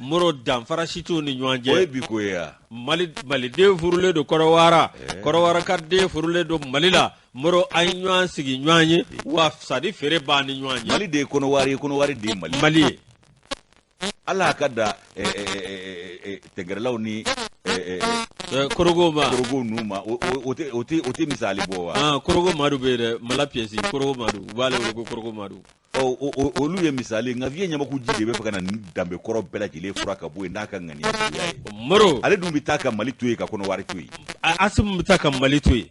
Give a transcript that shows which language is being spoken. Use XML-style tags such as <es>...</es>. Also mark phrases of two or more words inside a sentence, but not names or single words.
<bm>Moro, danfara si t'u ni ɲɔgɔn cɛ. O ye bi ko ye, a. Mali, Maliden furulen don Côte d'Ivoire. Ɛɛ. Côte d'Ivoire ka den furulen don Mali la. Moro, a ye ɲɔgɔn sigi ɲɔgɔn ye. Wa sadi feere b'a ni ɲɔgɔn cɛ. Mali de ye Côte d'Ivoire ye, Côte d'Ivoire de ye Mali ye. Mali ye. Ala ka da, ɛ, ɛ, ɛ, ɛ, ɛ, ɛ, tɛgɛrɛlaw ni, ɛ, ɛ, ɛ, Ɛ, Korogo ma. Korogo ninnu ma. O, o, o tɛ, o tɛ, o tɛ misali bɔ wa? Ah, Korogo Madu bɛ yen dɛ. Mala pièce, Korogo Madu. U b'ale wele ko Korogo Madu. Ɔ, o, o, olu ye misali, nka Vieux Ɲamaku ji de bɛ fɛ ka na nin danbe kɔrɔ bɛɛ lajɛlen fura ka bɔ yen n'a ka ŋaniya suguya ye. Moro. Ale dun bɛ taa ka Mali to yen, ka Côte d'Ivoire to yen. A, Assimi bɛ taa ka Mali to yen.</bm>